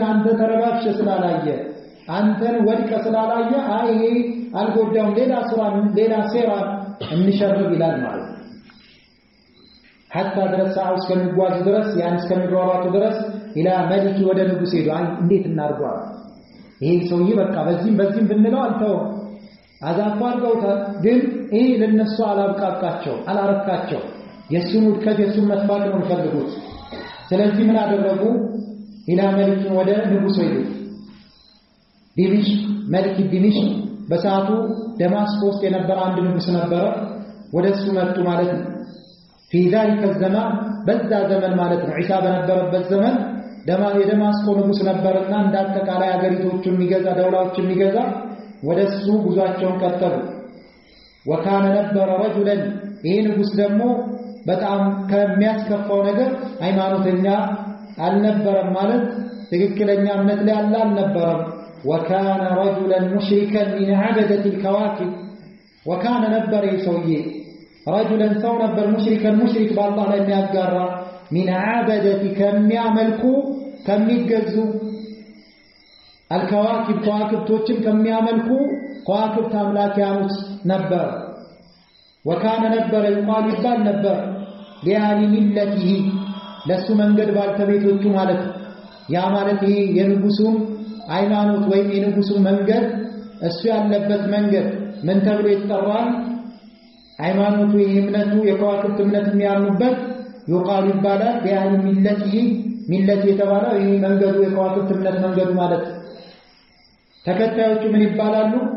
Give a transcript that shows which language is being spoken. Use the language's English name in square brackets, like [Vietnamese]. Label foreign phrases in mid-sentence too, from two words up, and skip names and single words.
[Amharic] አንተ ተረባብሽ ስላላየ አንተን ወድቀ ስላላየ አይ አልጎዳውም ሌላ ሴራ እንሸርብ ይላል ማለት ነው። حتى ድረስ ሳውስ ከሚጓዙ ድረስ ያን እስከሚሯሯጡ ድረስ [Arabic] إلى ملك [Amharic] ወደ ንጉስ ሄዱ። እንዴት እናርጓ ይሄ ሰውዬ በቃ በዚህም ብንለው አልተው አዛፋ አድርገውታል። ግን ይሄ ለነሱ አላብቃቃቸው አላረካቸው። የሱን ውድቀት የሱን መጥፋት ነው የሚፈልጉት። ስለዚህ ምን አደረጉ? [Arabic] إلى ملك [Amharic] ወደ ንጉስ ሄዱ። ዲሚሽ መልክ ዲሚሽ በሰዓቱ ደማስቆ ውስጥ የነበረ አንድ ንጉስ ነበረ። ወደሱ መጡ ማለት ነው። [Arabic] في ذلك الزمان [Amharic] በዛ ዘመን ማለት ነው። ዒሳ በነበረበት ዘመን የደማስቆ ንጉስ ነበርና እንዳጠቃላይ አገሪቶቹን የሚገዛ ደውላዎችን የሚገዛ ወደሱ ጉዟቸውን ቀጠሉ። وكان ነበር رجلا ይሄ ንጉስ ደግሞ በጣም ከሚያስከፋው ነገር ሃይማኖተኛ አልነበረም ማለት ትክክለኛ እምነት ላይ አልነበረም። [Arabic] وكان رجلا مشركا من عبدة الكواكب وكان [Amharic] ነበር ይሰውዬ رجلا ሰው ነበር ሙሽሪክ በአላህ ላይ የሚያጋራ [Arabic] من عبدة [Amharic] ከሚያመልኩ ከሚገዙ الكواكب ከዋክብቶችን ከሚያመልኩ ከዋክብት አምላኪያኖች ነበር። وكان ነበር ይባል ነበር [Arabic] لأهل ملته [Amharic] ለሱ መንገድ ባልተቤቶቹ ማለት ያ ማለት ይሄ የንጉሱን ሃይማኖት ወይም የንጉሱን መንገድ እሱ ያለበት መንገድ ምን ተብሎ ይጠራል? ሃይማኖቱ የእምነቱ የከዋክብት እምነት የሚያምኑበት ይቃል ይባላል። ለአህል ሚለት የተባለው ይሄ መንገዱ የከዋክብት እምነት መንገዱ ማለት ተከታዮቹ ምን ይባላሉ?